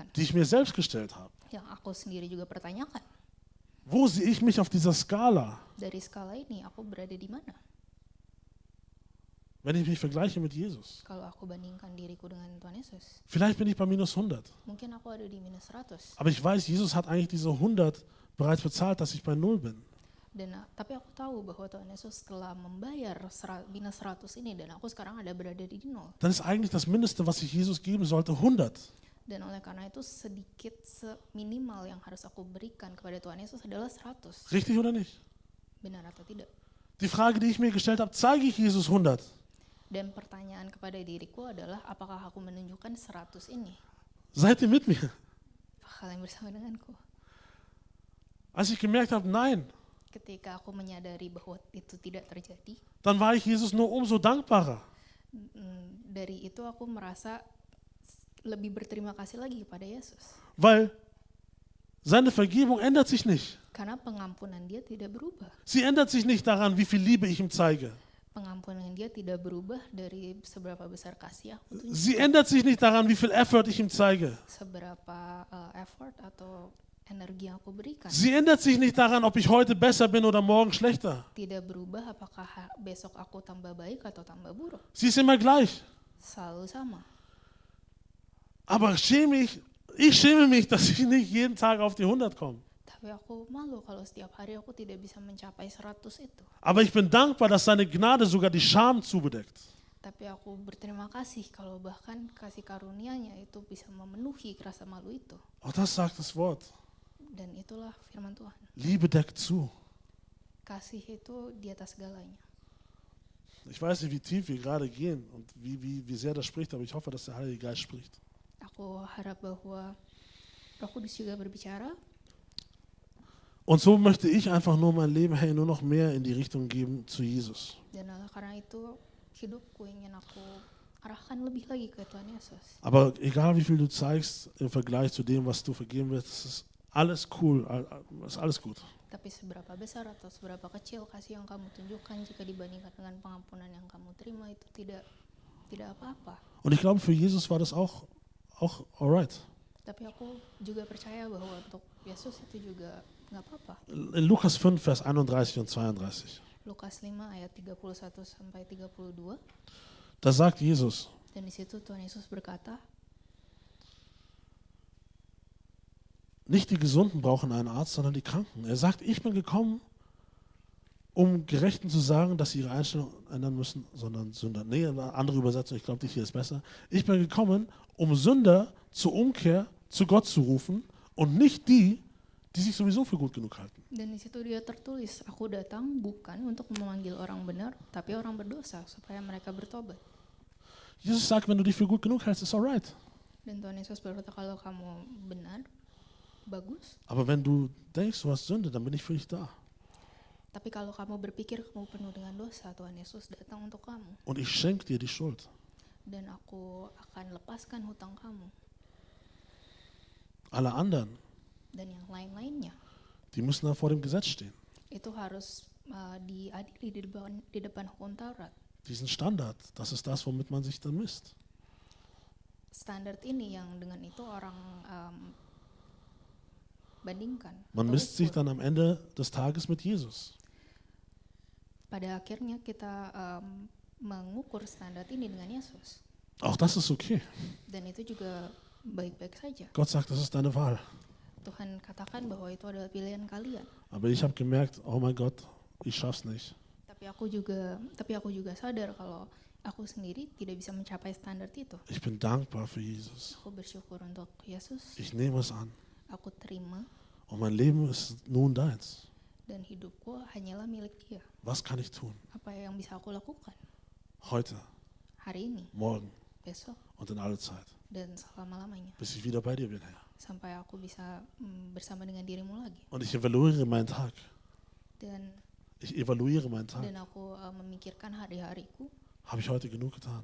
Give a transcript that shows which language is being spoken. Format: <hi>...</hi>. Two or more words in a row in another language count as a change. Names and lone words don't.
<de>Die ich mir selbst gestellt habe.</de> <id>Yang aku sendiri juga pertanyakan.</id> <de>Wo sehe ich mich auf dieser Skala,</de> <id>Dari skala ini aku berada di mana?</id> <de>wenn ich mich vergleiche mit Jesus?</de> <id>Kalau aku bandingkan diriku dengan Tuhan Yesus,</id> <de>Vielleicht bin ich bei minus 100.</de> <id>mungkin aku ada di minus 100.</id> <de>Aber ich weiß, Jesus hat eigentlich diese 100 bereits bezahlt, dass ich bei 0 bin.</de> <id>Dan tapi aku tahu bahwa Tuhan Yesus telah membayar minus 100 ini dan aku sekarang ada berada di 0.</id> <de>Dann ist eigentlich das Mindeste, was ich Jesus geben sollte, 100.</de> <id>Dan oleh karena itu sedikit minimal yang harus aku berikan kepada Tuhan Yesus adalah 100.</id> <de>Richtig oder nicht?</de> <id>Benar atau tidak?</id> <de>Die Frage, die ich mir gestellt habe, zeige ich Jesus 100?</de> <id>Dan pertanyaan kepada diriku adalah apakah aku menunjukkan 100 ini?</id> <de>Seid ihr mit mir?</de> <id>Apakah kalian bersama denganku?</id> <de>Als ich gemerkt habe, nein,</de> <id>Ketika aku menyadari bahwa itu tidak terjadi,</id> <de>dann war ich Jesus nur umso dankbarer.</de> <id>dari itu aku merasa lebih berterima kasih lagi kepada Yesus.</id> <de>Weil seine Vergebung ändert sich nicht.</de> <id>Karena pengampunan dia tidak berubah.</id> <de>Sie ändert sich nicht daran, wie viel Liebe ich ihm zeige.</de> <id>Pengampunan dia tidak berubah dari seberapa besar kasih aku tunjukkan,</id> <de>Sie ändert sich nicht daran, wie viel Effort ich ihm zeige.</de> <id>seberapa effort atau energi yang aku berikan.</id> <de>Sie ändert sich nicht daran, ob ich heute besser bin oder morgen schlechter.</de> <id>Tidak berubah apakah besok aku tambah baik atau tambah buruk.</id> <de>Sie ist immer gleich.</de> <id>Selalu sama.</id> <de>Aber ich schäme mich, dass ich nicht jeden Tag auf die 100 komme.</de> <id>Tapi aku malu kalau setiap hari aku tidak bisa mencapai 100 itu.</id> <de>Aber ich bin dankbar, dass seine Gnade sogar die Scham zubedeckt.</de> <id>Tapi aku berterima kasih kalau bahkan kasih karunia-Nya itu bisa memenuhi rasa malu itu.</id> <de>Auch das sagt das Wort.</de> <id>Dan itulah firman Tuhan.</id> <de>Liebe deckt zu.</de> <id>Kasih itu di atas segalanya.</id> <de>Ich weiß nicht, wie tief wir gerade gehen und wie sehr das spricht, aber ich hoffe, dass der Heilige Geist spricht.</de> <id>Aku harap bahwa Roh Kudus juga berbicara.</id> <de>Und so möchte ich einfach nur mein Leben, hey, nur noch mehr in die Richtung geben zu Jesus.</de> <id>Dan karena itu hidupku ingin aku arahkan lebih lagi ke Tuhan Yesus.</id> <de>Aber egal wie viel du zeigst im Vergleich zu dem, was du vergeben wirst, das ist alles cool, ist alles gut.</de> <id>Tapi seberapa besar atau seberapa kecil kasih yang kamu tunjukkan jika dibandingkan dengan pengampunan yang kamu terima itu tidak apa-apa.</id> <de>Und ich glaube, für Jesus war das auch alright.</de> <id>Tapi aku juga percaya bahwa untuk Yesus itu juga nggak apa-apa.</id> <de>In Lukas 5, Vers 31 und 32,</de> <id>Lukas 5 ayat 31 sampai 32.</id> <de>da sagt Jesus,</de> <id>Dan di situ Tuhan Yesus berkata,</id> <de>nicht die Gesunden brauchen einen Arzt, sondern die Kranken. Er sagt, ich bin gekommen, um Gerechten zu sagen, dass sie ihre Einstellung ändern müssen, sondern Sünder. Nee, eine andere Übersetzung, ich glaube, die hier ist besser. Ich bin gekommen, um Sünder zur Umkehr zu Gott zu rufen und nicht die, die sich sowieso für gut genug halten.</de> <id>dan di situ dia tertulis, aku datang bukan untuk memanggil orang benar, tapi orang berdosa supaya mereka bertobat.</id> <de>Jesus sagt, wenn du dich für gut genug hältst, ist alright.</de> <id>Dan Tuhan Yesus berkata kalau kamu benar, bagus.</id> <de>Aber wenn du denkst, du hast Sünde, dann bin ich für dich da.</de> <id>Tapi kalau kamu berpikir kamu penuh dengan dosa, Tuhan Yesus datang untuk kamu.</id> <de>Und ich schenke dir die Schuld.</de> <id>Dan aku akan lepaskan hutang kamu.</id> <de>Alle anderen,</de> <id>Dan yang lain-lainnya,</id> <de>die müssen da vor dem Gesetz stehen.</de> <id>itu harus diadili di depan hukum Taurat.</id> <de>Diesen Standard, das ist das, womit man sich dann misst.</de> <id>Standar ini yang dengan itu orang bandingkan.</id> <de>Man</de> <id>atau</id> <de>misst sich</de> <id>ukur.</id> <de>dann am Ende des Tages mit Jesus.</de> <id>Pada akhirnya kita mengukur standar ini dengan Yesus.</id> <de>Auch das ist okay.</de> <id>Dan itu juga baik-baik saja.</id> <de>Gott sagt, das ist deine Wahl.</de> <id>Tuhan katakan bahwa itu adalah pilihan kalian.</id> <de>Aber ich habe gemerkt, oh mein Gott, ich schaff's nicht.</de> <id>Tapi aku juga sadar kalau aku sendiri tidak bisa mencapai standar itu.</id> <de>Ich bin dankbar für Jesus.</de> <id>Aku bersyukur untuk Yesus.</id> <de>Ich nehme es an.</de> <id>Aku terima</id> <de>Und mein Leben ist nun deins.</de> <id>dan hidupku hanyalah milik Dia.</id> <de>Was kann ich tun?</de> <id>Apa yang bisa aku lakukan</id> <de>Heute,</de> <id>hari ini,</id> <de>morgen</de> <id>besok,</id> <de>und in alle Zeit,</de> <id>dan selama-lamanya</id> <de>bis ich wieder bei dir bin, Herr.</de> <id>sampai aku bisa bersama dengan dirimu lagi.</id> <de>Und ich evaluiere meinen Tag.</de> <id>Dan Dan aku memikirkan hari-hariku.</id> <de>Habe ich heute genug getan?</de>